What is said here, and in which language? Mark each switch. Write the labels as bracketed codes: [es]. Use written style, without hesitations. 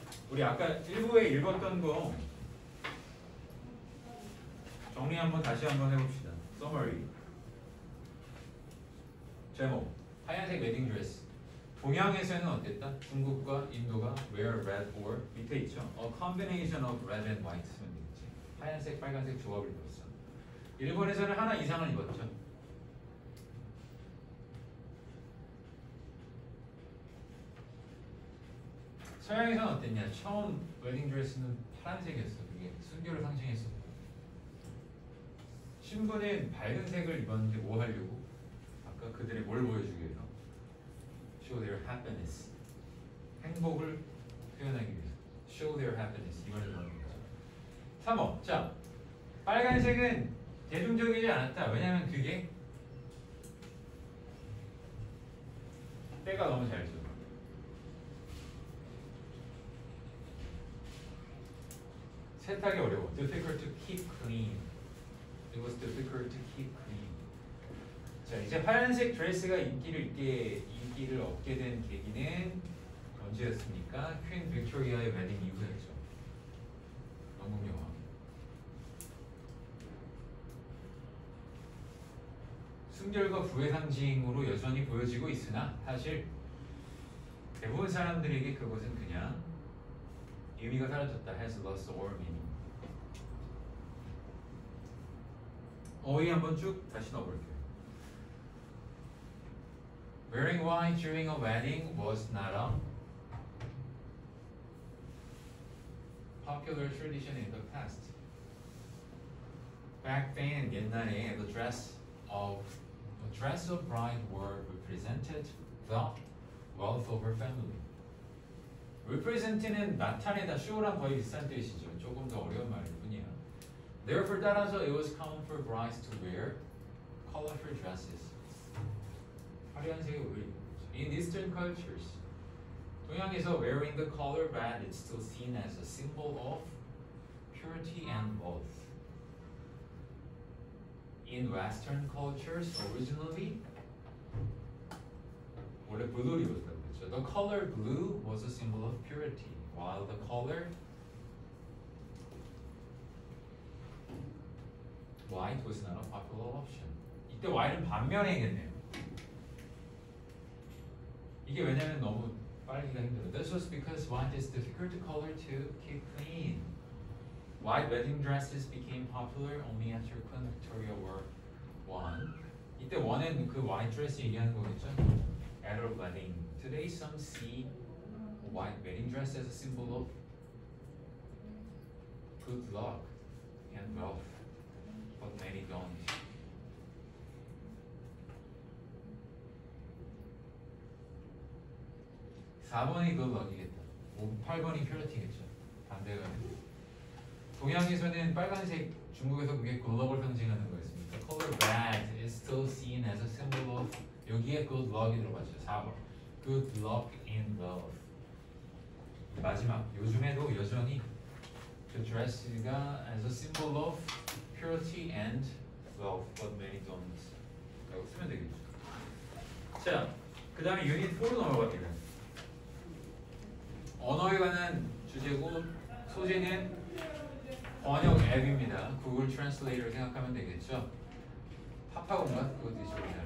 [ko] 우리 아까 1부에 읽었던 거 정리 한번 다시 한번 해봅시다. [en] Summary. [ko] 제목. 하얀색 웨딩 드레스. 동양에서는 어땠다? 중국과 인도가 [en] wear red or [ko] 밑에 있죠. [en] A combination of red and white [ko] 쓰면 되겠지. 하얀색, 빨간색 조합을 입었어. 일본에서는 하나 이상을 입었죠. 서양에서는 어땠냐? 처음 웨딩 드레스는 파란색이었어. 그게 순결을 상징했었고. 신부는 밝은 색을 입었는데 뭐 하려고? 아까 그들의 뭘 보여주기 위해서? [en] Show their happiness. [ko] 행복을 표현하기 위해서. [en] Show their happiness. [ko] 이걸 넣는 거죠. 3번. 자, 빨간색은 대중적이지 않았다. 왜냐면 그게 때가 너무 잘 줘. 세탁이 어려워. [en] Difficult to keep clean. It was difficult to keep clean. [ko] 자, 이제 하얀색 드레스가 인기를 얻게 된 계기는 언제였습니까? 퀸 빅토리아의 웨딩 이후였죠. 영국 여왕. 순결과 부의 상징으로 여전히 보여지고 있으나 사실 대부분 사람들에게 그것은 그냥 의미가 사라졌다. [en] has lost all meaning. [ko] 어휘 한번 쭉 다시 넣어볼게요. [en] Wearing white during a wedding was not a popular tradition in the past. Back then, [ko] 옛날에 [en] the dress of bride were represented the wealth of her family. [ko] represent는 나타내다, show랑 거의 비슷한 뜻이죠. 조금 더 어려운 말일 뿐이야. [en] Therefore, [ko] 따라서 [en] it was common for brides to wear colorful dresses. [ko] 화려한 색의 옷을 입는 거죠. [en] In Eastern cultures, [ko] 동양에서 [en] wearing the color red is still seen as a symbol of purity and wealth. In Western cultures, originally, [ko] 원래 blue를 입었다고 했죠. [en] The color blue was a symbol of purity, while the color white was not a popular option. [ko] 이때 white는 반면에 해야겠네요. 이게 왜냐면 너무 빨기가 힘들어. [en] This was because white is difficult to color to keep clean. White wedding dresses became popular only after Queen Victoria War I. [ko] 이때 원은 그 white dress 얘기하는 거겠죠? [en] At a wedding. Today some see white wedding dress as a symbol of good luck and wealth, but many don't. [ko] (4번이 good luck이겠다. 8번이 purity겠죠. 반대가 동양에서는 빨간색, 중국에서 그게 good luck을 상징하는 거였습니다. [en] Color red is still seen as a symbol of [ko] 여기에 good luck이 들어가죠. 4번. [en] Good luck and wealth. [ko] 마지막. 요즘에도 여전히 그 드레스가 [en] as a symbol of purity and wealth, but many don't. [ko] 라고 쓰면 되겠죠. 자, 그 다음에 유닛 4로 넘어갑니다. 언어에 관한 주제고 소재는 번역 앱입니다. 구글 트랜슬레이터를 생각하면 되겠죠. 파파고인가? 그것도 있죠.